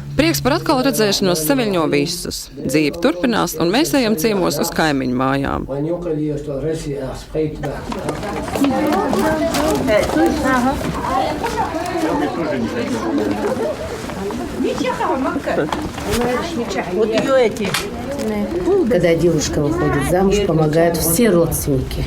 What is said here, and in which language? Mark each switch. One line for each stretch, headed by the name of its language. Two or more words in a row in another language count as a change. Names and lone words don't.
Latvian: Prieks par atkal redzēšanos saviļņo visus. Dzīve turpinās, un mēs ejam ciemos uz kaimiņu mājām.
Russian: Вот ее эти. Когда девушка выходит замуж, помогают все родственники.